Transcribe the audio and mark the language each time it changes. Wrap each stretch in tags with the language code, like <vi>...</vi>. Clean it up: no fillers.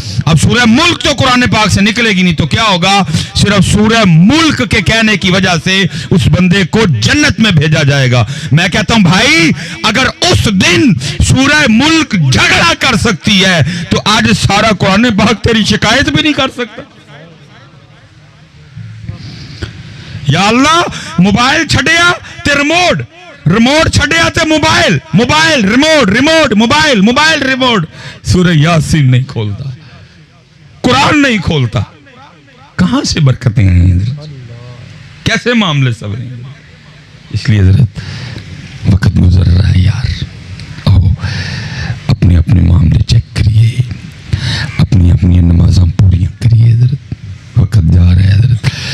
<ur>اب سورہ ملک تو قرآن پاک سے نکلے گی نہیں تو کیا ہوگا. صرف سورہ ملک کے کہنے کی وجہ سے اس بندے کو جنت میں بھیجا جائے گا. میں کہتا ہوں بھائی اگر اس دن سورہ ملک جھگڑا کر سکتی ہے تو آج سارا قرآن پاک تیری شکایت بھی نہیں کر سکتا.</ur> <pa>یا اللہ موبائل چھڑیا تے ریموٹ چھڑیا تے موبائل ریموٹ موبائل ریموٹ.</pa> <ur>سورہ یاسین نہیں کھولتا, قرآن نہیں کھولتا. کہاں سے برکتیں ہیں حضرت؟ کیسے معاملے سبریں؟ اس لیے حضرت وقت گزر رہا ہے یار,</ur> <pa>آؤ اپنے اپنے معاملے چیک کریے, اپنی اپنی نمازاں پوریاں کریے</pa> <ur>حضرت, وقت جا رہا ہے حضرت.</ur>